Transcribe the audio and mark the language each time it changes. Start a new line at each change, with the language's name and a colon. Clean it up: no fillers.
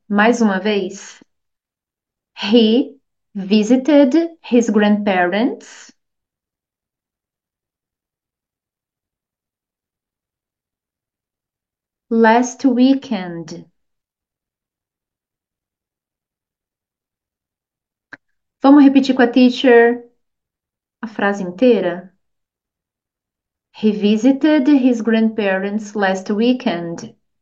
Portuguese: Mais uma vez.
English: He visited his grandparents last weekend.
Portuguese: Vamos repetir com a teacher a frase inteira?
English: He visited his grandparents last weekend.